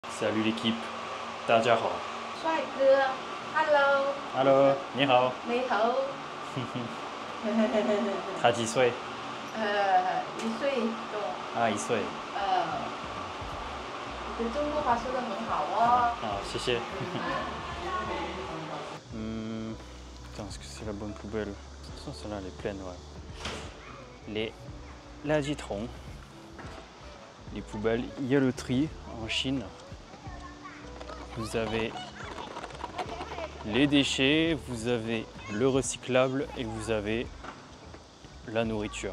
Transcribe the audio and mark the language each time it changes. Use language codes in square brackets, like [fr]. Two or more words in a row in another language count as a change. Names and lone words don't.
[fr] Salut l'équipe, [zh] 大家好。帅哥，Hello。 Hello，你好。你好。他几岁？ 1岁多。啊，1岁。你的中国话说得很好哦。啊，谢谢。 [fr] Attends, est-ce que c'est la bonne poubelle? De toute façon, celle-là, elle est pleine, ouais. Les ladjitons, les poubelles, il y a le tri en Chine. Vous avez les déchets, vous avez le recyclable et vous avez la nourriture.